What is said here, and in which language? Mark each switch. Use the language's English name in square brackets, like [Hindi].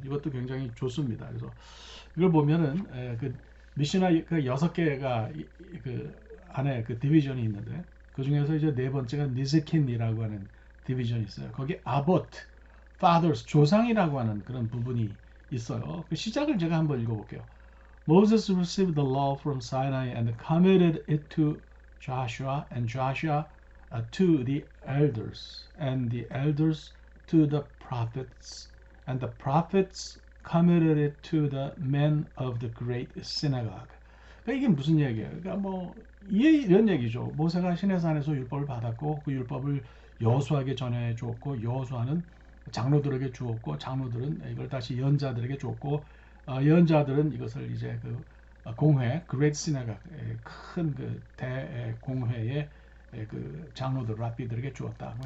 [Korean] 이것도 굉장히 좋습니다. 그래서 이걸 보면은 그 미시나 그 6개가 그 안에 그 디비전이 있는데 그 중에서 이제 네 번째가 니즈킨이라고 하는 디비전이 있어요. 거기 아보트, fathers, 조상이라고 하는 그런 부분이 있어요. 그 시작을 제가 한번 읽어볼게요. [English] Moses received the law from Sinai and committed it to Joshua, and Joshua to the elders, and the elders to the prophets, and the prophets committed it to the men of the great synagogue. [Korean] 그러니까 이게 무슨 얘기예요? 그러니까 뭐 이런 얘기죠. 모세가 시내산에서 율법을 받았고 그 율법을 여호수아에게 전해 주었고 여호수아는 장로들에게 주었고 장로들은 이걸 다시 예언자들에게 주었고 예언자들은 이것을 이제 그 공회, Great Synagogue, 큰 그 대공회의 그 장로들, 랍비들에게 주었다.